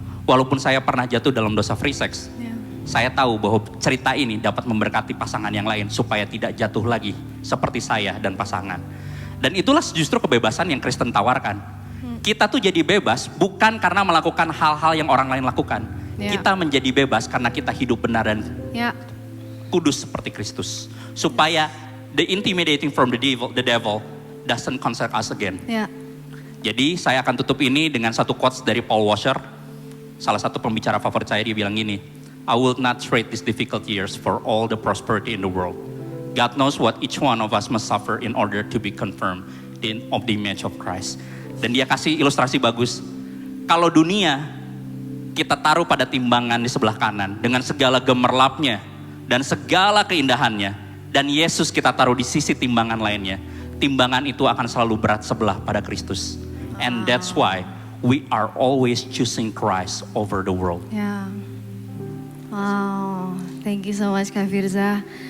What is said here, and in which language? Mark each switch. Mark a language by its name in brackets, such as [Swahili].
[Indonesian] Walaupun saya pernah jatuh dalam dosa free sex, saya tahu bahwa cerita ini dapat memberkati pasangan yang lain supaya tidak jatuh lagi seperti saya dan pasangan. Dan itulah justru kebebasan yang Kristen tawarkan. Kita tuh jadi bebas bukan karena melakukan hal-hal yang orang lain lakukan. Kita menjadi bebas karena kita hidup benar dan kudus seperti Kristus. Supaya [English] the intimidating from the devil doesn't concern us again. [Indonesian] Jadi saya akan tutup ini dengan satu quotes dari Paul Washer. Salah satu pembicara favorit saya, dia bilang gini, [English] I will not trade these difficult years for all the prosperity in the world. God knows what each one of us must suffer in order to be confirmed of the image of Christ. [Indonesian] Dan dia kasih ilustrasi bagus. Kalau dunia kita taruh pada timbangan di sebelah kanan dengan segala gemerlapnya dan segala keindahannya, dan Yesus kita taruh di sisi timbangan lainnya, timbangan itu akan selalu berat sebelah pada Kristus. [English] And that's why we are always choosing Christ over the world. Wow, thank you so much Kak Firza.